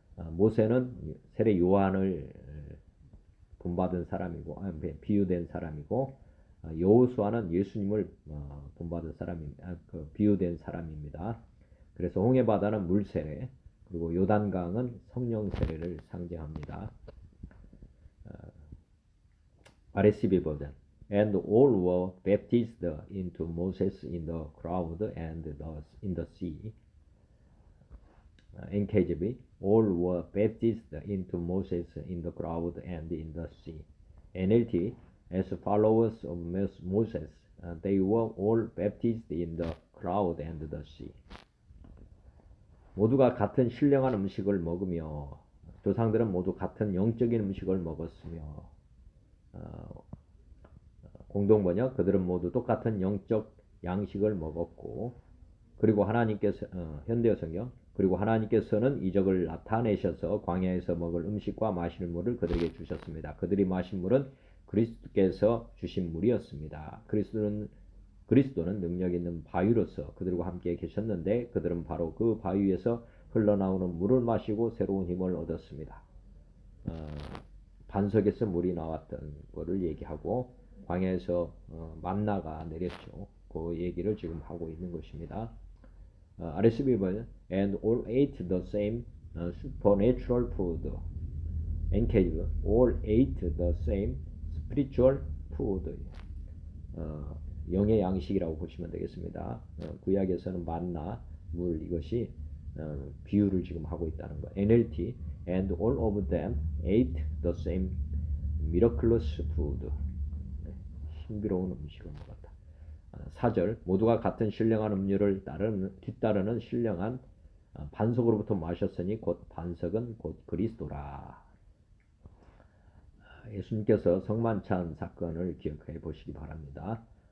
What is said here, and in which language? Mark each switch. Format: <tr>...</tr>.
<ko>모세는 세례 요한을 본받은 사람이고, 비유된 사람이고, 여호수아는 예수님을 본받은 비유된 사람입니다. 그래서 홍해 바다는 물 세례, 그리고 요단강은 성령 세례를 상징합니다.</ko> <en>RSV 버전 And all were baptized into Moses in the cloud and in the sea. NKJV All were baptized into Moses in the cloud and in the sea. NLT As followers of Moses, they were all baptized in the cloud and the sea.</en> <ko>모두가 같은 신령한 음식을 먹으며, 조상들은 모두 같은 영적인 음식을 먹었으며, 공동번역, 그들은 모두 똑같은 영적 양식을 먹었고, 그리고 하나님께서 현대어 성경, 그리고 하나님께서는 이적을 나타내셔서 광야에서 먹을 음식과 마실 물을 그들에게 주셨습니다. 그들이 마신 물은 그리스도께서 주신 물이었습니다. 그리스도는 능력 있는 바위로서 그들과 함께 계셨는데 그들은 바로 그 바위에서 흘러나오는 물을 마시고 새로운 힘을 얻었습니다. 반석에서 물이 나왔던 것을 얘기하고 광야에서 만나가 내렸죠. 그 얘기를 지금 하고 있는 것입니다.</ko> <en>RSV 버전 and all ate the same supernatural food. NKV all ate the same spiritual food.</en> <ko>영의 양식이라고 보시면 되겠습니다. 구약에서는 만나, 물 이것이 비유를 지금 하고 있다는 거.</ko> <en>NLT and all of them ate the same miraculous food.</en> <ko>신비로운 음식을 먹었다. 4절 모두가 같은 신령한 음료를 뒤따르는 신령한 반석으로부터 마셨으니 곧 반석은 곧 그리스도라. 예수님께서 성만찬 사건을 기억해 보시기 바랍니다.</ko>